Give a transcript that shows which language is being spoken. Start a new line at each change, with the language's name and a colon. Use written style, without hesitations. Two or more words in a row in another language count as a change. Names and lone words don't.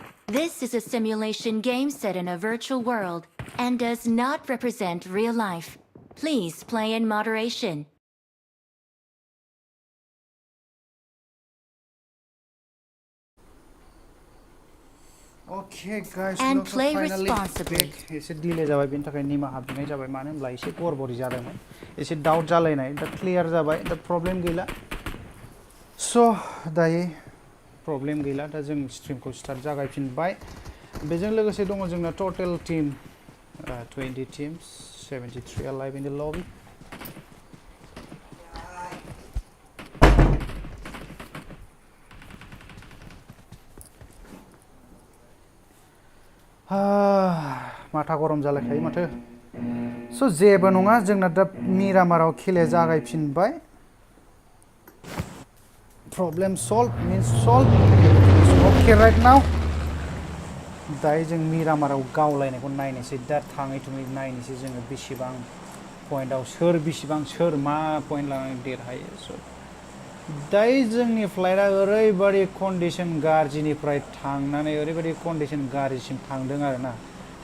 English: This is a simulation game set in a virtual world and does not represent real life. Please play in moderation. Okay guys, And look, play finally responsibly. back.
Bodo: एसे डिले जाबाय बेनि थाखाय निमाहा बिनाय जाबाय मानो होनब्ला एसे गड़बड़ी जादोंमोन एसे डाउट जालायनाय दा क्लियार जाबाय दा प्रब्लेम गैला स' दायो प्रब्लेम गैला दा जों स्ट्रीमखौ स्टार्ट जागायफिनबाय बेजों लोगोसे दङ जोंना
English: total team
Bodo: 20
English: teams 73 alive in the lobby
Bodo: माथा गरम जालायखायो माथो स' जेबो नङा जोंना दा मिरामाराव खेलाया जागायफिनबाय
English: problem solve means solved okay right now
Bodo: दायो जों मिरामाराव गावलायनायखौ नायनोसै दा थाङै थुङै नायनोसै जोङो बेसेबां पइन्टआव सोर मा पइन्ट लानानै देरहायो स' दायो जोंनि फ्लाइटआ ओरैबायदि कन्डिशन गाज्रिनिफ्राय थांनानै ओरैबायदि कन्डिशन गाज्रिसिम थांदों आरोना दा